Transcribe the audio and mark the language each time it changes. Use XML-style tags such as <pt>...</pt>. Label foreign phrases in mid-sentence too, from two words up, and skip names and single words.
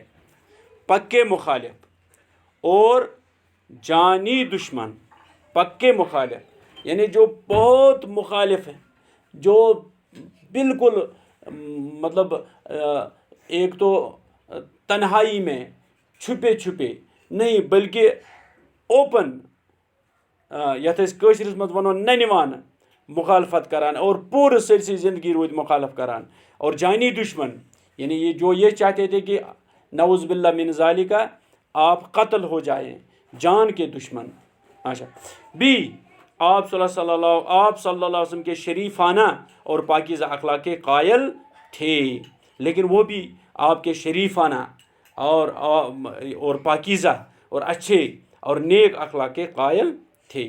<ur>پکے مخالف اور جانی دشمن، پکے مخالف یعنی جو بہت مخالف ہیں، جو بالکل مطلب ایک تو تنہائی میں، چھپے چھپے نہیں بلکہ اوپن،</ur> <ks>یتھ أسۍ کٲشرِس منٛز وَنو ننہِ وانہٕ مخالفت کران اور پورٕ سٲرسٕے زندگی روٗدۍ مخالف کران،</ks> <ur>اور جانی دشمن یعنی یہ جو یہ چاہتے تھے کہ</ur> <ar>نعوذ باللہ من ذالکہ</ar> <ur>آپ قتل ہو جائیں، جان کے دشمن۔ اچھا بھی آپ</ur> <ar>صلی اللہ علیہ وسلم</ar> <ur>کے شریفانہ اور پاکیزہ اخلاق کے قائل تھے، لیکن وہ بھی آپ کے شریفانہ اور پاکیزہ اور اچھے اور نیک اخلاق کے قائل تھے۔</ur>